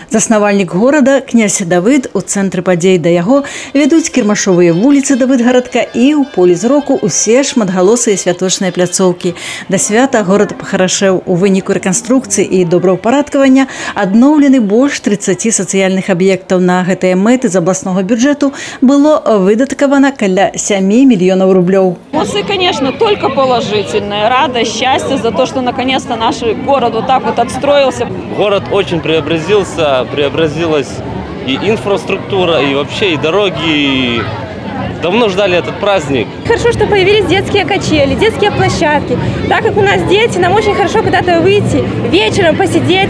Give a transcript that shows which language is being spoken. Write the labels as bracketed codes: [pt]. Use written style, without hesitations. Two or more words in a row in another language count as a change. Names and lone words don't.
[be] Заснавальнік горада князь Давыд у цэнтры падзей. Да яго вядуць кірмашовыя вуліцы Давыдгарадка і ў полі зроку ўсе шматгалосыя святочныя пляцоўкі. Да свята горад пахарашэў. У выніку рэканструкцыі і добраўпарадкавання адноўлены больш 30 сацыяльных аб'ектаў. На гэтыя мэты з абласнога бюджэту было выдаткавана каля 7 мільёнаў рублёў. [ru] Эмоции, конечно, только положительные. Радость, счастье за то, что наконец-то наш город вот так вот отстроился. Город очень преобразилась и инфраструктура, и вообще и дороги. И давно ждали этот праздник. Хорошо, что появились детские качели, детские площадки. Так как у нас дети, нам очень хорошо куда-то выйти, вечером посидеть.